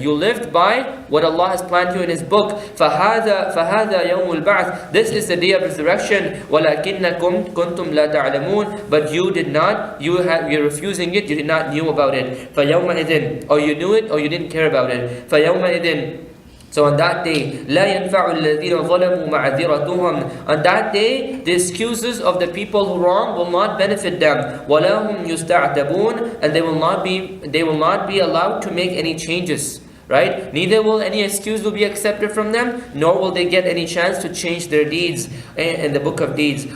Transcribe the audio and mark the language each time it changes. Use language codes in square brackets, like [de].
[en] You lived by what Allah has planned you in His book. [ar] فَهَذَا يَوْمُ الْبَعْثِ, [en] this is the Day of Resurrection. [ar] وَلَكِنَّكُمْ كُنْتُمْ لَا تَعْلَمُونَ, [en] but you did not, you're refusing it, you did not knew about it. [ar] فَيَوْمَئِذٍ, [en] or you knew it or you didn't care about it. [ar] فَيَوْمَئِذٍ, [en] So on that day, [ar] لا ينفع الذين ظلموا معذرتهم. [en] On that day, the excuses of the people who wrong will not benefit them. [ar] ولا هم يستعتبون. [en] And they will not be allowed to make any changes. Right? Neither will any excuse will be accepted from them, nor will they get any chance to change their deeds in the book of deeds.